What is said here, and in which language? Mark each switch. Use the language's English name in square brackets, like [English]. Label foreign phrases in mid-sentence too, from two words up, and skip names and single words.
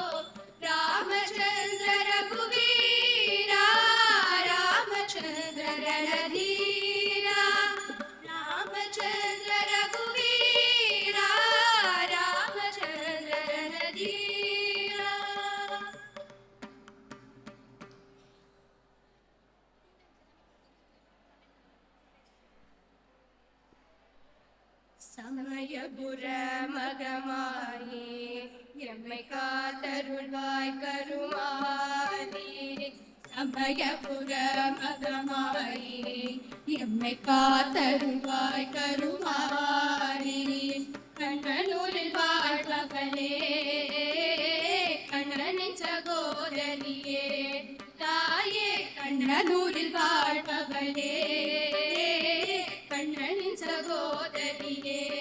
[Hindi] रामचंद्र रघुवीरा रामचंद्र रणधीरा रामचंद्र रघुवीरा रामचंद्र रणधीरा [Tamil] சமயபுர மகமாயே எம்மை காத்தருள்வாய் கருமாரி சமயபுர மகமாயே எம்மை காத்தருள்வாய் கருமாரி கண்ணனூரில் வாழ்பவளே கண்ணனின் சகோதரியே தாயே கண்ணனூரில் வாழ்பவளே கண்ணனின் சகோதரியே